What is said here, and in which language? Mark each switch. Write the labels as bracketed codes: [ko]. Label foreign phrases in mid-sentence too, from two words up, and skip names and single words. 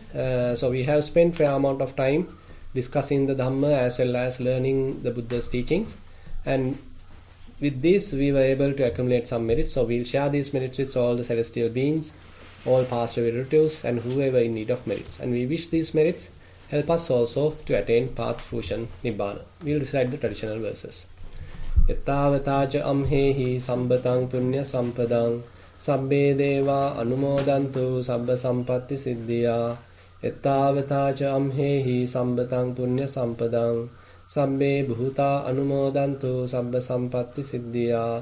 [en] So we have spent fair amount of time discussing the Dhamma as well as learning the Buddha's teachings, and with this we were able to accumulate some merits. So we'll share these merits with all the celestial beings, all past relatives, and whoever in need of merits. And we wish these merits help us also to attain path fruition nibbana. We'll recite the traditional verses. [pi] Ettavataja amhehi sambatang punya sampadang sabbe deva anumodantu sabba sampatti siddhya. Ettavataja amhehi sambatang punya sampadang sabbe bhuta anumodantu sabba sampatti siddhya.